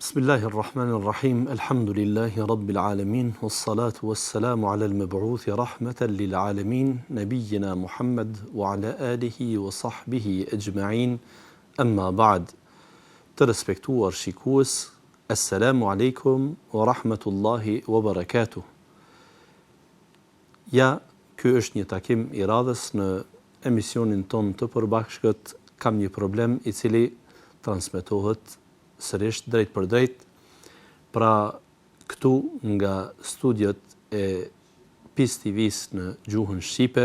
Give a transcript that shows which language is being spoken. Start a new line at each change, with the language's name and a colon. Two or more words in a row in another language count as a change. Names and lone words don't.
Arabic: بسم الله الرحمن الرحيم. الحمد لله رب العالمين. والصلاة والسلام على المبعوث رحمة للعالمين، نبينا محمد وعلى آله وصحبه أجمعين. أما بعد.
Albanian: Të respektuar shikues,
Arabic: السلام عليكم ورحمة الله وبركاته.
Albanian: Ja, ky është një takim i radhës në emisionin ton të përbashkët Kam një problem, i cili transmetohet sërish drejt për drejt, pra këtu nga studiot e PIS TV-s në gjuhën shqipe.